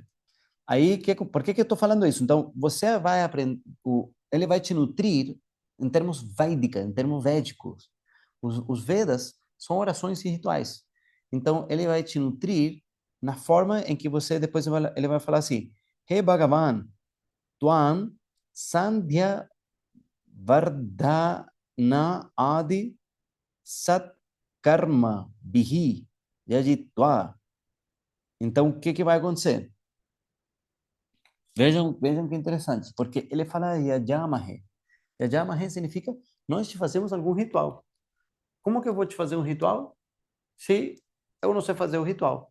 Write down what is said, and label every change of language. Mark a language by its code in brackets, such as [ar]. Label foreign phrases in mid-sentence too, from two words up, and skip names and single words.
[pt] Aí, por que que eu estou falando isso? Então, você vai aprender, ele vai te nutrir em termos Védica, em termos védicos. Os Vedas são orações e rituais. Então, ele vai te nutrir na forma em que você depois ele vai falar assim: [sa] Hey Bhagavan, Tvam Sandhya Vardhana Adi Sat Karma Bihi Yajitva. [pt] Então, o que que vai acontecer? Vejam que interessante, porque ele fala Yajamahe. Yajamahe significa nós te fazemos algum ritual. Como que eu vou te fazer um ritual se eu não sei fazer o ritual?